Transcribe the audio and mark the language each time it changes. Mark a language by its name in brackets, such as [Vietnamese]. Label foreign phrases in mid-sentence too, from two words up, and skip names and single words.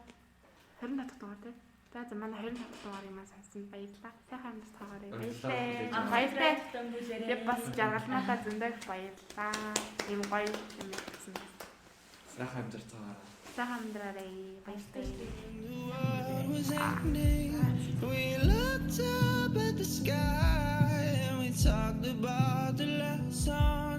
[Mongolian] 20 дахь дугаар тий. За манай 20 дахь дугаар юм сонсон баярлалаа. Сайхан амьд таагарыг Баярлалаа. баярлалаа. Би бас жаргалмаатаа зөндөө баярлалаа. Ийм гоё юм гэсэн. Сайхан амьдарцгаа. Сайхан амьдраарай. Баярлалаа. [English] We looked up at the sky and we talked about the last song.